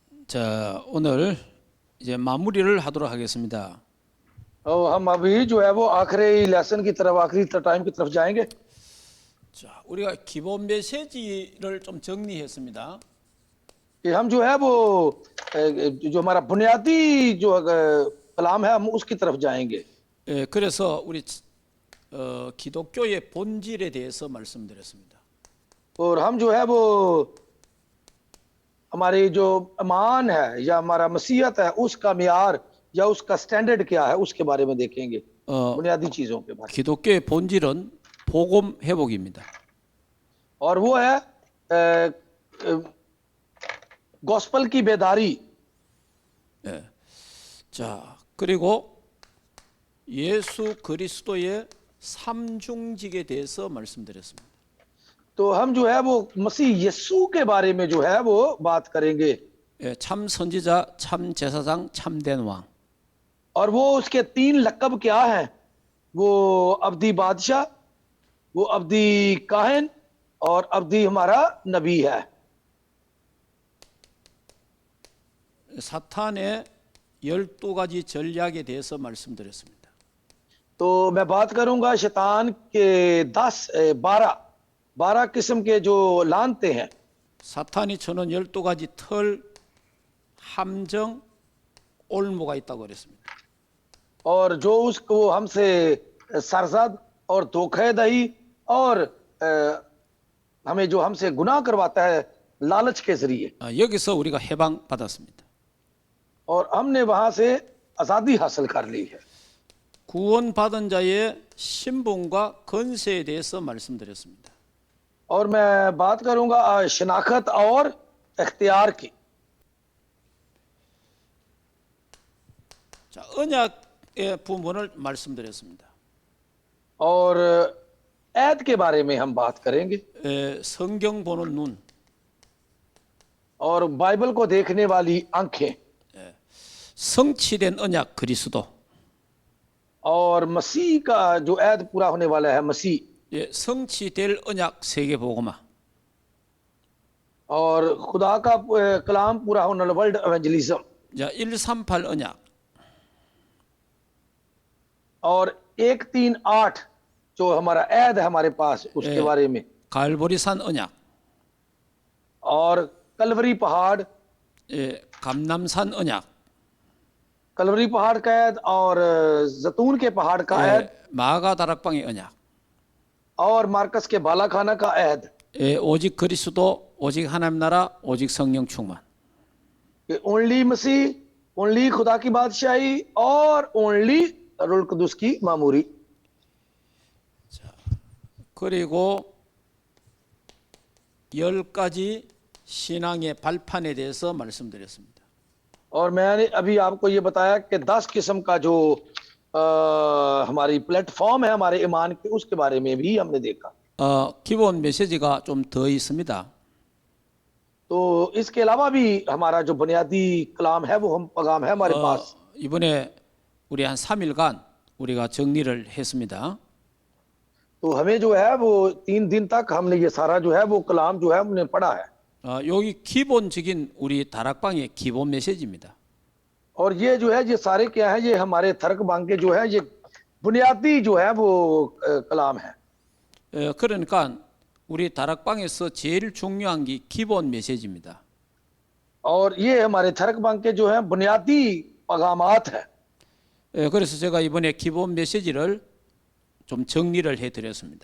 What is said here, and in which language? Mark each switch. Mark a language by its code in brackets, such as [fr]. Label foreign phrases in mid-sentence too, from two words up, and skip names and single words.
[ko] 자, 오늘 이제 마무리를 하도록 하겠습니다. [ur] اور ہم ابھی جو ہے وہ آخری لیسن کی طرف آخری ٹائم کی طرف جائیں گے. [ko] 자, 우리가 기본 메시지를 좀 정리했습니다. [ur] کہ ہم جو ہے وہ جو ہمارا بنیادی جو کلام ہے ہم اس کی طرف جائیں گے. [ko] 그래서 우리 기독교의 본질에 대해서 말씀드렸습니다. [ur] اور ہم جو ہے وہ ہماری جو ایمان ہے یا ہمارا مسیحت ہے اس کا معیار یا اس کا سٹینڈرڈ کیا ہے اس کے بارے میں دیکھیں گے. بنیادی چیزوں کے بارے میں. [ko] 기독교의 본질은 복음 회복입니다. [ur] اور وہ ہے گاسپل کی بیداری. [ko] 자, 그리고 예수 그리스도의 삼중직에 대해서 말씀드렸습니다. [ur] تو ہم جو ہے وہ مسیح یسوع کے بارے میں جو ہے وہ بات کریں گے. [ko] 참 선지자, 참 제사장, 참된 왕. [ur] اور وہ اس کے تین لقب کیا ہیں؟ وہ ابدی بادشاہ، وہ ابدی کاہن اور ابدی ہمارا نبی ہے. [ko] 사탄의 12가지 전략에 대해서 말씀드렸습니다. [ur] تو میں بات کروں گا شیطان کے 12 قسم کے جو لعنتے ہیں. [ko] 사탄이 쳐는 12가지 털, 함정, 올무가 있다고 그랬습니다. [ur] اور جو اس کو ہم سے سرزد اور دھوکہ دہی اور ہمیں جو ہم سے گناہ کرواتا ہے لالچ کے ذریعے. [ko] 여기서 우리가 해방받았습니다. [ur] اور ہم نے وہاں سے آزادی حاصل کر لی ہے. [ko] 구원받은 자의 신분과 권세에 대해서 말씀드렸습니다. [ur] اور میں بات کروں گا شناخت اور اختیار کی. [ko] 자, 언약의 부분을 말씀드렸습니다. [ur] اور عہد کے بارے میں ہم بات کریں گے. [ko] 성경 보는 눈, [ur] اور بائبل کو دیکھنے والی آنکھیں, [ko] 성취된 언약 그리스도, [ur] اور مسیح کا جو عہد پورا ہونے والا ہے مسیح, [ko] 성취될 언약 세계복음화, [ur] اور خدا کا کلام پورا ہونے والا [en] world evangelism, [ko] 138 언약, [ur] اور 138 جو ہمارا عہد ہے ہمارے پاس اس کے بارے میں, [ko] 갈보리산 언약, [ur] اور کلوری پہاڑ, [ko] 감남산 언약, [ur] کلوری پہاڑ کا عہد اور زیتون کے پہاڑ کا عہد, [ko] 마가 다락방의 언약, [ur] اور مارکس کے بالاخانہ کا عہد. [ko] 오직 그리스도, 오직 하나님 나라, 오직 성령 충만. [ur] اونلی مسیح، اونلی خدا کی بادشاہی اور اونلی رل قدس کی معموری. [ko] 그리고 10가지 신앙의 발판에 대해서 말씀드렸습니다. [ur] اور میں نے ابھی آپ کو یہ بتایا کہ 10 قسم کا جو ہماری پلیٹ فارم ہے ہمارے ایمان کے اس کے بارے میں بھی ہم نے دیکھا. [ko] 기본 메시지가 좀 더 있습니다. [ur] تو اس کے علاوہ بھی ہمارا جو بنیادی کلام ہے وہ ہم پیغام ہے ہمارے پاس. [ko] 이번에 우리 한 3일간 우리가 정리를 했습니다. [ur] تو ہمیں جو ہے وہ 3 دن تک ہم نے یہ سارا جو ہے وہ کلام جو ہے ہم نے پڑھا ہے. [ko] 여기 기본적인 우리 다락방의 기본 메시지입니다. [ur] اور یہ جو ہے یہ سارے کیا ہے، یہ ہمارے تھرک بانگ کے جو ہے یہ بنیادی جو ہے وہ کلام ہے. [ko] 그러니까 우리 다락방에서 제일 중요한 게 기본 메시지입니다. [ur] اور یہ ہمارے تھرک بانگ کے جو ہے بنیادی پیغامات ہے. [ko] 그래서 제가 이번에 기본 메시지를 좀 정리를 해드렸습니다.